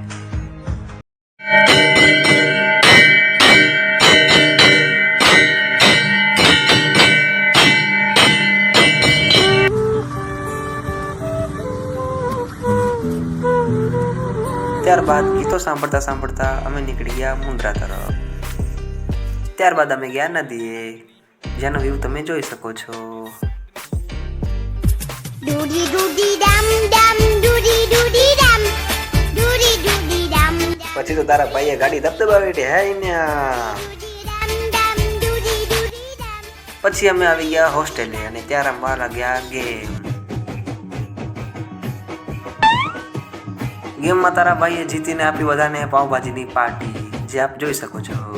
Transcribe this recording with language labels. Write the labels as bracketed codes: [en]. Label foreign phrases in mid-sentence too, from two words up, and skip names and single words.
[gu] ત્યારબાદ ગીતો સાંભળતા સાંભળતા અમે નીકળી ગયા મુન્દ્રા તરફ। ત્યારબાદ અમે ગયા નદીએ, જેનો વ્યૂ તમે જોઈ શકો છો। Doody doody dum dum, doody doody dum, doody doody dum dum. પછી તો તારા ભાઈએ ગાડી ધબધબાવી હે ને। પછી અમે આવી ગયા હોસ્ટેલે અને ત્યાં રમવા લાગ્યા ગેમમાં તારા ભાઈએ જીતીને આપી બધાને પાવભાજીની પાર્ટી, જે આપ જોઈ શકો છો।